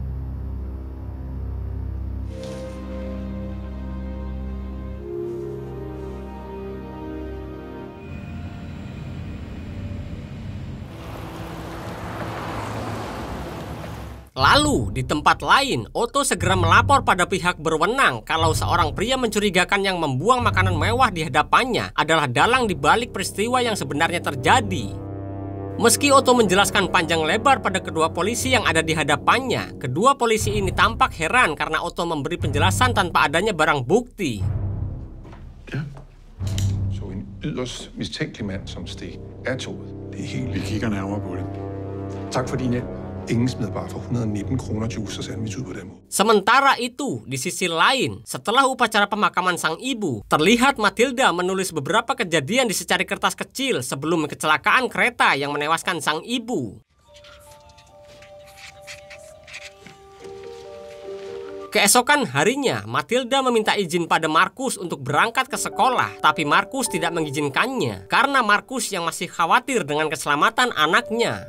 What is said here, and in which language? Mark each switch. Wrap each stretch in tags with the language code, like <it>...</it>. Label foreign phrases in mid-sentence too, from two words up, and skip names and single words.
<id>Lalu, di tempat lain, Otto segera melapor pada pihak berwenang kalau seorang pria mencurigakan yang membuang makanan mewah di hadapannya adalah dalang di balik peristiwa yang sebenarnya terjadi. Meski Otto menjelaskan panjang lebar pada kedua polisi yang ada di hadapannya, kedua polisi ini tampak heran karena Otto memberi penjelasan tanpa adanya barang bukti.</id> <da>Ja. Så en yderst mistænkelig mand som steg af toget. Det er helt... Vi kigger nærmere på det. Tak for din hjælp. Ingen smider bare for 119 kroner juice og sandwich ud på den måde.</da> <id>Sementara itu, di sisi lain, setelah upacara pemakaman sang ibu, terlihat Matilda menulis beberapa kejadian di secari kertas kecil sebelum kecelakaan kereta yang menewaskan sang ibu. Keesokan harinya, Matilda meminta izin pada Markus untuk berangkat ke sekolah, tapi Markus tidak mengizinkannya karena Markus yang masih khawatir dengan keselamatan anaknya.</id>